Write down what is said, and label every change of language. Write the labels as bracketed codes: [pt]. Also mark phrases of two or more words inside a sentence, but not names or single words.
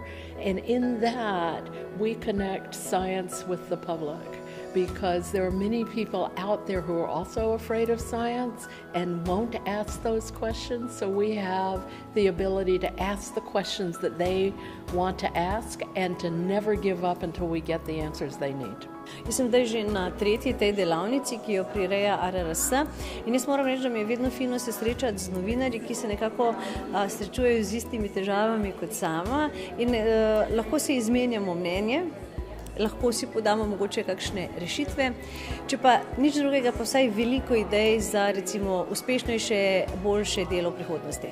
[en] And in that, we connect science with the public, because there are many people out there who are also afraid of science and won't ask those questions. So we have the ability to ask the questions that they want to ask and to never give up until we get the answers they need. [sl] Jaz sem zdaj že na tretji tej delavnici, ki jo prireja ARRS, in jaz moram reči, da mi je vedno fino se srečati z novinarji, ki se nekako srečujejo z istimi težavami kot sama, in lahko se izmenjamo mnenje, lahko si podamo mogoče kakšne rešitve, če pa nič drugega, pa vsaj veliko idej za recimo uspešnejše, boljše delo v prihodnosti.